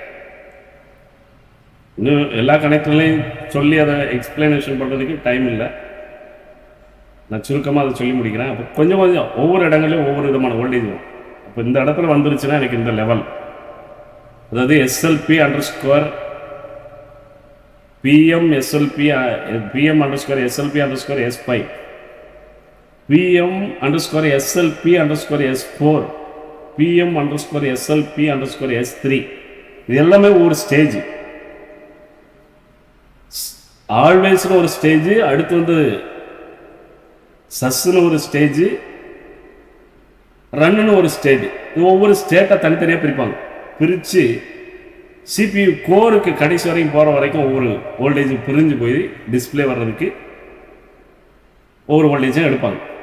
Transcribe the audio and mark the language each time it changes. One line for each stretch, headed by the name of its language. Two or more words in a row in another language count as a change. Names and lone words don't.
Tamil: இன்னும் எல்லா கனெக்டர்லையும் சொல்லி அதை எக்ஸ்பிளனேஷன் பண்ணுறதுக்கு டைம் இல்லை. நான் சுருக்கமாக அதை சொல்லி முடிக்கிறேன். அப்போ கொஞ்சம் ஒவ்வொரு இடங்களையும் ஒவ்வொரு விதமான வோல்டேஜ் வரும். அப்போ இந்த இடத்துல வந்துருச்சுன்னா எனக்கு இந்த லெவல், அதாவது
English: SLP underscore PM SLP PM underscore SLP underscore S5 PM underscore SLP underscore S4 PM underscore SLP underscore S3
Tamil: இது எல்லாமே ஒரு ஸ்டேஜ். ஆல்வேஸ்னு ஒரு ஸ்டேஜ், அடுத்து வந்து சஸ்ன்னு ஒரு ஸ்டேஜ், ரன்னு ஒரு ஸ்டேஜ். இது ஒவ்வொரு ஸ்டேட்டை தனித்தனியாக பிரிப்பாங்க. பிரித்து CPU கோருக்கு கடைசி வரைக்கும் போகிற வரைக்கும் ஒவ்வொரு வோல்டேஜ் பிரிஞ்சு போய் டிஸ்பிளே வர்றதுக்கு ஒவ்வொரு வோல்டேஜும் எடுப்பாங்க.